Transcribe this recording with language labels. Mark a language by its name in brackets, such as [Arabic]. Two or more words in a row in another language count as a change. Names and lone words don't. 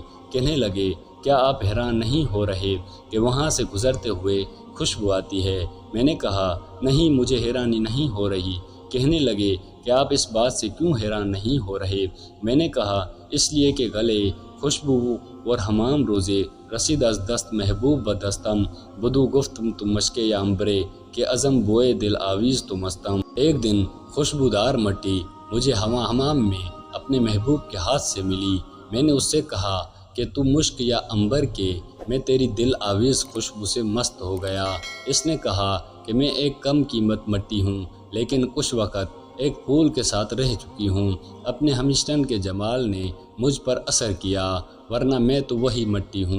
[Urdu] کہنے لگے کیا آپ حیران نہیں ہو رہے کہ وہاں سے گزرتے ہوئے خوشبو آتی ہے؟ میں نے کہا نہیں مجھے حیرانی نہیں ہو رہی۔ کہنے لگے کہ آپ اس بات سے کیوں حیران نہیں ہو رہے؟ میں نے کہا اس لیے کہ [Persian] گلے خوشبو اور حمام روزے رسید از دست محبوب و دستم بدو گفتم تم مشکے یا امبرے کہ عزم بوئے دل آویز تو مستم۔ [Urdu] ایک دن خوشبودار مٹی مجھے حمام میں اپنے محبوب کے ہاتھ سے ملی۔ میں نے اس سے کہا کہ تو مشک یا امبر کے، میں تیری دل آویز خوشبو سے مست ہو گیا۔ اس نے کہا کہ میں ایک کم قیمت مٹی ہوں لیکن کچھ وقت ایک پھول کے ساتھ رہ چکی ہوں، اپنے ہمشتن کے جمال نے مجھ پر اثر کیا، ورنہ میں تو وہی مٹی ہوں۔